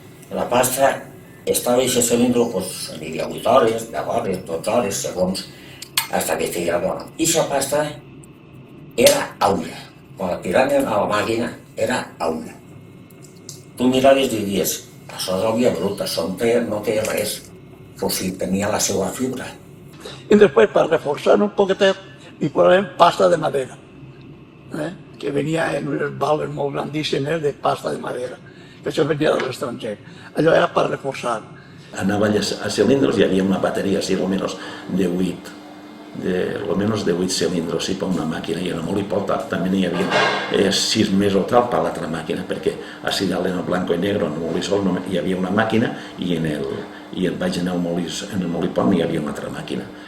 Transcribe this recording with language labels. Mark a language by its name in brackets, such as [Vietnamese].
[Catalan] La pasta estava en aquest cilindre, doncs, n'hi havia 8 hores, 10 hores, 12 hores, segons, hasta que estigués bona. I aquesta pasta era aigua. Quan la tiraven a la màquina, era aigua. Tu miraves i diries, això és aigua bruta, això no té res, però sí, tenia la seva fibra. [Spanish] Y después, para reforzar un poquito, y poner pasta de madera, que venía en unos baldes muy grandísimos de pasta de madera, [Catalan] que això venia de l'estranger. Allò era per reforçar. Anava a cilindros, hi havia una bateria així, almenys de 8, almenys de 8 cilindros, sí, per una màquina, i en el molí pot també n'hi havia 6 més o tal per l'altra màquina, perquè així dalt en el blanco i negro, en el molí sol, hi havia una màquina, i baix en el molí pont hi havia una altra màquina.